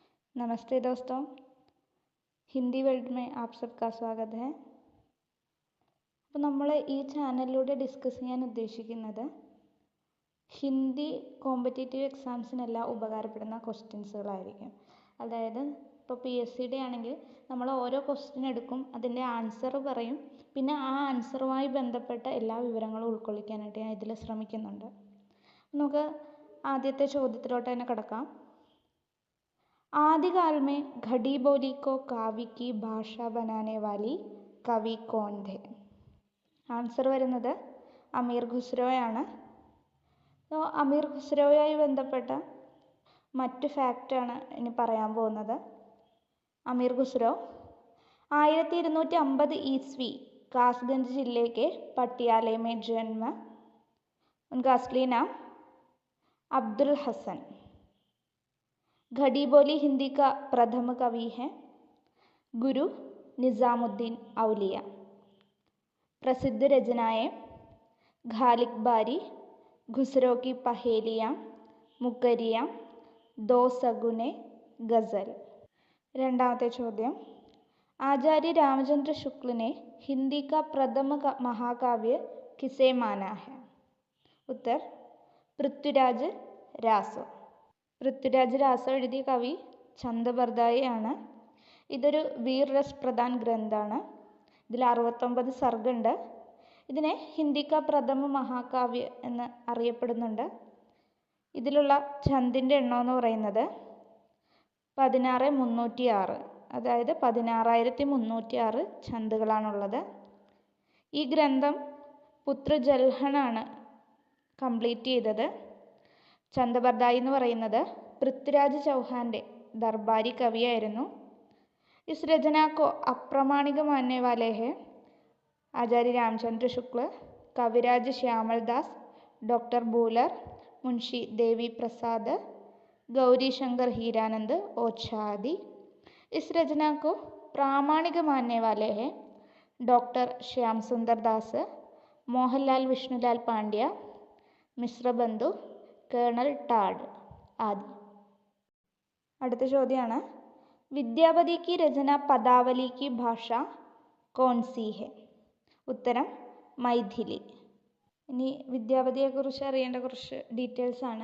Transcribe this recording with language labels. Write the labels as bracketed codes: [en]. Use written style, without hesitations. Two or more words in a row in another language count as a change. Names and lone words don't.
[hi] नमस्ते दोस्तों, ഹിന്ദി വേൾഡ് में आप सबका स्वागत है. [ml] അപ്പോൾ നമ്മൾ ഈ ചാനലിലൂടെ ഡിസ്കസ് ചെയ്യാൻ ഉദ്ദേശിക്കുന്നത് ഹിന്ദി കോമ്പറ്റേറ്റീവ് എക്സാംസിനെല്ലാം ഉപകാരപ്പെടുന്ന ക്വസ്റ്റ്യൻസുകളായിരിക്കും. അതായത് ഇപ്പോൾ PSCയുടെ ആണെങ്കിൽ നമ്മൾ ഓരോ ക്വസ്റ്റ്യൻ എടുക്കും, അതിൻ്റെ ആൻസർ പറയും, പിന്നെ ആ ആൻസറുമായി ബന്ധപ്പെട്ട എല്ലാ വിവരങ്ങളും ഉൾക്കൊള്ളിക്കാനായിട്ട് ഞാൻ ഇതിൽ ശ്രമിക്കുന്നുണ്ട്. നമുക്ക് ആദ്യത്തെ ചോദ്യത്തിലോട്ട് തന്നെ കിടക്കാം. [hi] आदिकाल में घड़ी बोली को काव्य की भाषा बनाने वाली कवि कौन थे? [ml] ആൻസർ വരുന്നത് അമീർ ഖുസ്രോയാണ്. അമീർ ഖുസ്രോയുമായി ബന്ധപ്പെട്ട മറ്റ് ഫാക്റ്റാണ് ഇനി പറയാൻ പോകുന്നത്. [hi] അമീർ ഖുസ്രോ 1250 ईस्वी कासगंज जिले के पटियाले में जन्म. उनका असली नाम अब्दुल हसन. घड़ी बोली हिंदी का प्रथम कवि है. गुरु निज़ामुद्दीन औलिया. प्रसिद्ध रचनाएं घालिक बारी, ഖുസ്രോ की पहेलियाँ, मुकरियाँ, दो सगुने, गज़ल. [ml] രണ്ടാമത്തെ ചോദ്യം. [hi] आचार्य रामचंद्र शुक्ल ने हिंदी का प्रथम महाकाव्य किसे माना है? उत्तर പൃഥ്വിരാജ് രാസോ. [ml] പൃഥ്വിരാജ് രാസോ എഴുതിയ കവി ചന്ദബർദായി ആണ്. ഇതൊരു [hi] वीररस प्रधान [ml] ഗ്രന്ഥമാണ്. ഇതിൽ 69 സർഗുണ്ട്. ഇതിനെ [hi] हिंदी का प्रथम महाकाव्य [ml] എന്ന് അറിയപ്പെടുന്നുണ്ട്. ഇതിലുള്ള ഛന്ദിൻ്റെ എണ്ണം എന്ന് പറയുന്നത് 16306, അതായത് 16306 ഛന്ദുകളാണുള്ളത്. ഈ ഗ്രന്ഥം പുത്ര ജൽഹനാണ് കംപ്ലീറ്റ് ചെയ്തത്. ചന്ദബർദായി എന്ന് പറയുന്നത് പൃഥ്വിരാജ് ചൗഹാൻ്റെ ദർബാരി കവിയായിരുന്നു. [hi] इस रचना को अप्रामाणिक मानने वाले हैं आचार्य रामचंद्र शुक्ल, कविराज श्यामल दास, डॉक्टर बूलर, मुंशी देवी प्रसाद, गौरी शंकर हीरानंद ओछादी. इस रचना को प्रामाणिक मानने वाले हैं डॉक्टर श्याम सुंदर दास, मोहनलाल विष्णुलाल पांड्या, मिश्र बंधु, കേണൽ ടാഡ് ആദി. [ml] അടുത്ത ചോദ്യമാണ്. [hi] വിദ്യാപതി की रचना पदावली की भाषा कौन सी है? [ml] ഉത്തരം മൈഥിലി. ഇനി വിദ്യാപതിയെക്കുറിച്ച് അറിയേണ്ട കുറച്ച് ഡീറ്റെയിൽസ് ആണ്.